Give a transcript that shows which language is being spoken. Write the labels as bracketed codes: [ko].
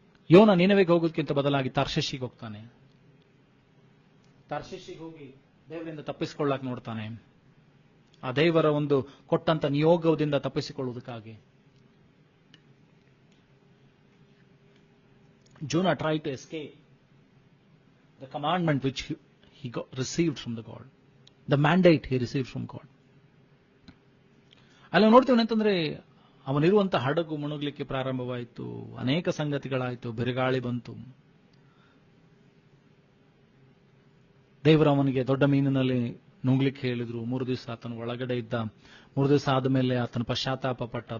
[kn] ಯೋನ ನಿನವೆಗೆ ಹೋಗೋದಕ್ಕಿಂತ ಬದಲಾಗಿ ತಾರ್ಷೀಷಿಗೆ ಹೋಗ್ತಾನೆ. ತಾರ್ಷೀಷಿಗೆ ಹೋಗಿ ದೇವರಿಂದ ತಪ್ಪಿಸಿಕೊಳ್ಳಕ್ಕೆ ನೋಡ್ತಾನೆ. ಆ ದೇವರ ಒಂದು ಕೊಟ್ಟಂತ ನಿಯೋಗದಿಂದ ತಪ್ಪಿಸಿಕೊಳ್ಳುವುದಕ್ಕಾಗಿ. [en] Jonah tried to escape the commandment which he received from the God, the mandate he received from God. [kn] ಅಲ್ಲಿ ನೋಡ್ತೀವಿ ಅಂತಂದ್ರೆ, ಅವನಿರುವಂತ ಹಡಗು ಮುಳುಗಲಿಕ್ಕೆ ಪ್ರಾರಂಭವಾಯಿತು. ಅನೇಕ ಸಂಗತಿಗಳಾಯಿತು, ಬಿರುಗಾಳಿ ಬಂತು. ದೇವರು ಅವನಿಗೆ ದೊಡ್ಡ ಮೀನಿನಲ್ಲಿ ನುಂಗ್ಲಿಕ್ಕೆ ಹೇಳಿದ್ರು. 3 ದಿವಸ ಆತನ ಒಳಗಡೆ ಇದ್ದ. 3 ದಿವಸ ಆದಮೇಲೆ ಆತನ ಪಶ್ಚಾತ್ತಾಪ ಪಟ್ಟ.